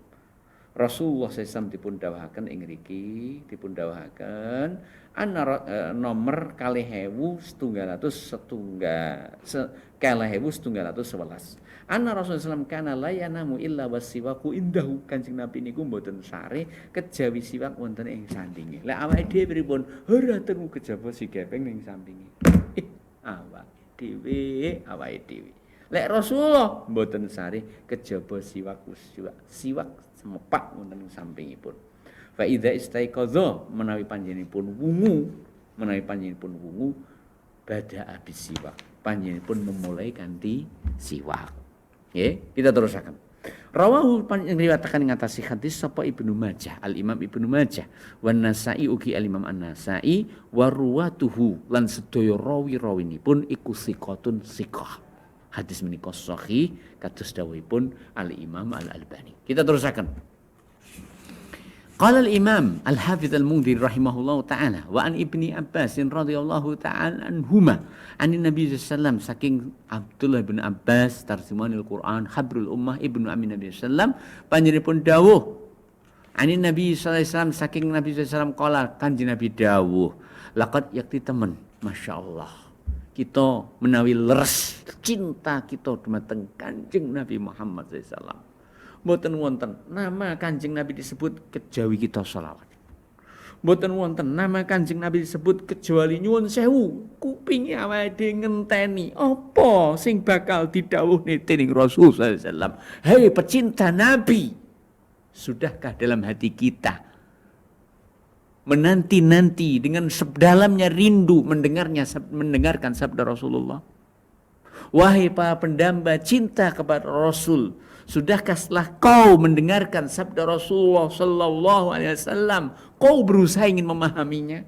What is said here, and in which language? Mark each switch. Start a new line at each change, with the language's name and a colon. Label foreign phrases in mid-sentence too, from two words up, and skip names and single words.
Javanese: Rasulullah SAW dipun dawuhaken ing ngriki, dipun dawuhaken nomor 1711.
Arabic: أن رسول الله ﷺ كان لا ينام إلا والسواك عنده.
Javanese: Kanjeng Nabi niku mboten sare kejawi siwak wonten ing sandinge. Lah awake dhewe pripun? Ora temu kejaba sigeping ning sampinge. Awake dhewe. Lek Rasulullah mboten sare kejaba siwak semepak wonten ing sampingipun.
Arabic: فإذا استيقظ
Javanese: menawi panjenenganipun wungu
Arabic: بدأ بالسواك.
Javanese: Panjenenganipun memulai kanthi siwak. Nggih, kita terusaken. Rawahu riwayataken ing atas hadis sapa Ibnu Majah, Al Imam Ibnu Majah, wan Nasa'i ugi Al Imam An-Nasa'i
Arabic: ورواته
Javanese: lan sedaya rawi-rawinipun iku siqatun siqah. Hadis menika sahih kados dawuhipun Al Imam Al Albani. Kita terusaken.
Arabic: قال الإمام الحافظ المنذري رحمه الله تعالى وعن ابن عباس رضي الله تعالى عنهما عن النبي صلى الله
Javanese: saking Abdullah bin Abbas
Arabic: ترجمان القرآن حبر الأمة ابن عم النبي صلى الله
Javanese: panjenenganipun dawuh
Arabic: عن النبي صلى الله
Javanese: saking Nabi sallallahu qala kanjeng Nabi dawuh laqad yakti temen masyaallah kita menawi leres cinta kita dumateng Kanjeng Nabi Muhammad sallallahu. Mboten wonten nama Kanjeng Nabi disebut kejawi kita selawat. Mboten wonten nama Kanjeng Nabi disebut kecuali nyuwun sewu kupinge awake dhewe ngenteni apa sing bakal didhawuhne dening Rasul
Arabic: صلى الله عليه وسلم.
Indonesian: Hei pecinta Nabi, sudahkah dalam hati kita menanti-nanti dengan sedalamnya rindu mendengarkan sabda Rasulullah? Wahai para pendamba cinta kepada Rasul, sudahkah setelah kau mendengarkan sabda Rasulullah
Arabic: صلى الله عليه وسلم,
Indonesian: kau berusaha ingin memahaminya?